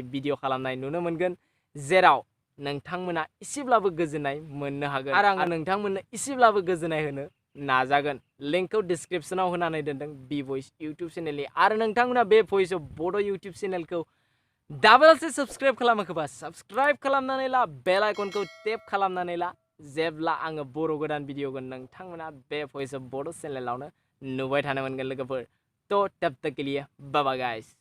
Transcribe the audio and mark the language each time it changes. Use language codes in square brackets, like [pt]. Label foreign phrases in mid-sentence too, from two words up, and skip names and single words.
[brx] भिडिअ खालामनाय नुनो मोनगोन जेराव नोंथांमोना एसेब्लाबो गोजोननाय मोननो हागोन आरो आङो नोंथांमोननो एसेब्लाबो गोजोननाय होनो नाजागोन लिंकखौ डिसक्रिप्शनाव होनानै दोनदों बि भइस इउटुब चेनेलनि आरो नोंथांमोना बे भइस अफ बड' इउटुब चेनेलखौ दाबोलसे साबस्क्राइब खालामाखैबा साबस्क्राइब खालामनानै ला बेल आइकनखौ टेप खालामनानै ला जेब्ला आङो बर' गोदान भिडिअ होगोन नोंथांमोना बे भइस अफ बड' चेनेलावनो नुबाय थानो मोनगोन लोगोफोर थ' [hi] तब तक के लिए [en] bye bye guys